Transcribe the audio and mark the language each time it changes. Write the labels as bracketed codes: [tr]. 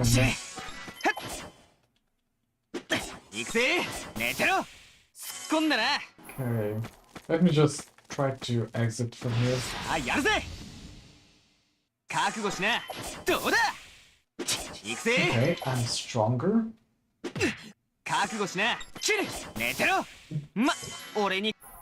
[ja] うし行くぜ寝てろ突っ込んだな [en] Okay. Let me just try to exit from here. [ja] さあやるぜ覚悟しなどうだ行くぜ [en] Okay, I'm stronger. [ja] 覚悟しなキル寝てろま俺に